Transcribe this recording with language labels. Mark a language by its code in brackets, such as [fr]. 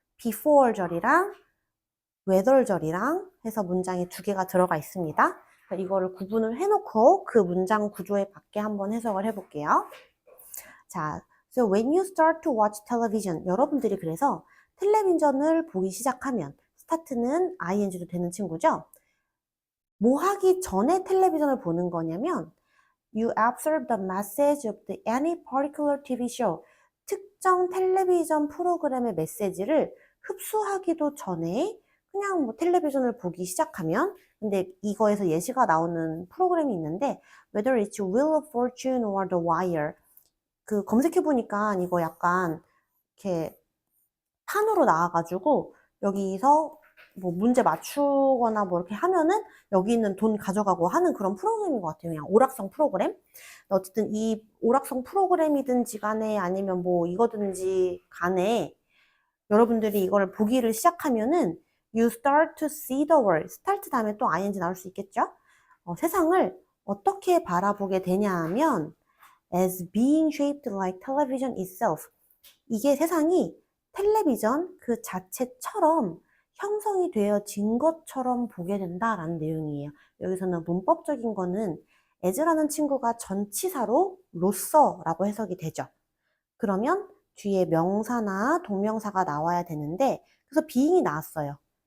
[ko] before 절이랑 whether 절이랑 해서 문장이 두 개가 들어가 있습니다. 이거를 구분을 해놓고 그 문장 구조에 맞게 한번 해석을 해볼게요. 자, [en] so when you start to watch television, [ko] 여러분들이 그래서 텔레비전을 보기 시작하면, start는 ing도 되는 친구죠? 뭐 하기 전에 텔레비전을 보는 거냐면 [en] You observe the message of any particular TV show. [ko] 특정 텔레비전 프로그램의 메시지를 흡수하기도 전에 그냥 뭐 텔레비전을 보기 시작하면, 근데 이거에서 예시가 나오는 프로그램이 있는데 [en] Whether it's Wheel of Fortune or The Wire, [ko] 그 검색해보니까 이거 약간 이렇게 판으로 나와가지고 여기서 뭐 문제 맞추거나 뭐 이렇게 하면은 여기 있는 돈 가져가고 하는 그런 프로그램인 것 같아요. 그냥 오락성 프로그램. 어쨌든 이 오락성 프로그램이든지 간에 아니면 뭐 이거든지 간에 여러분들이 이거를 보기를 시작하면은 [en] you start to see the world. [ko] start 다음에 또 ing 나올 수 있겠죠? 세상을 어떻게 바라보게 되냐 하면 [en] as being shaped like television itself. [ko] 이게 세상이 텔레비전 그 자체처럼 형성이 되어진 것처럼 보게 된다라는 내용이에요. 여기서는 문법적인 거는 as라는 친구가 전치사로 로서라고 해석이 되죠. 그러면 뒤에 명사나 동명사가 나와야 되는데, 그래서 being이 나왔어요.